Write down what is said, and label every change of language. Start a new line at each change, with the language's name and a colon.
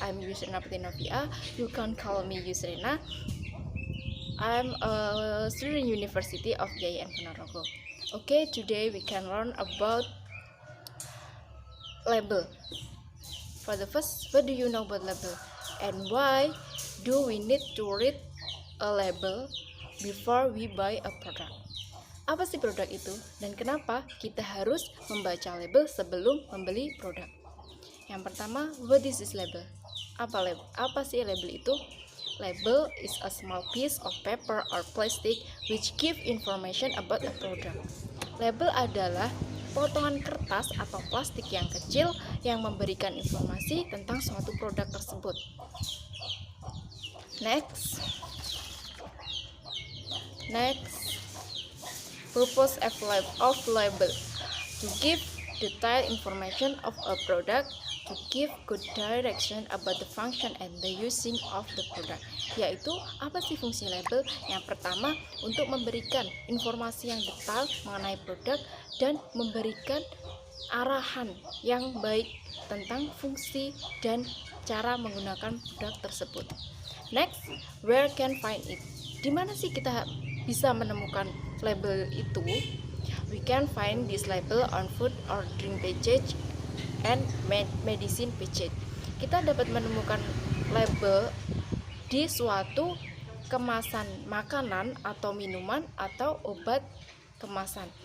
English: I'm Yusrina Novia. You can call me Yusrina. I'm a student University of Jaya and Ponorogo. Okay, today we can learn about label. For the first, what do you know about label? And why do we need to read a label before we buy a product?
Indonesian: Apa sih produk itu dan kenapa kita harus membaca label sebelum membeli produk? Yang pertama,
English: what is this label?
Indonesian: Apa sih label itu?
English: Label is a small piece of paper or plastic which give information about a product.
Indonesian: Label adalah potongan kertas atau plastik yang kecil yang memberikan informasi tentang suatu produk tersebut.
English: Next, purpose of label: to give detailed information of a product, to give good direction about the function and the using of the product.
Indonesian: Yaitu apa sih fungsi label? Yang pertama, untuk memberikan informasi yang detail mengenai produk dan memberikan arahan yang baik tentang fungsi dan cara menggunakan produk tersebut.
English: Next, where can find it?
Indonesian: Di mana sih kita bisa menemukan label itu?
English: We can find this label on food or drink package and medicine package.
Indonesian: Kita dapat menemukan label di suatu kemasan makanan atau minuman atau obat kemasan.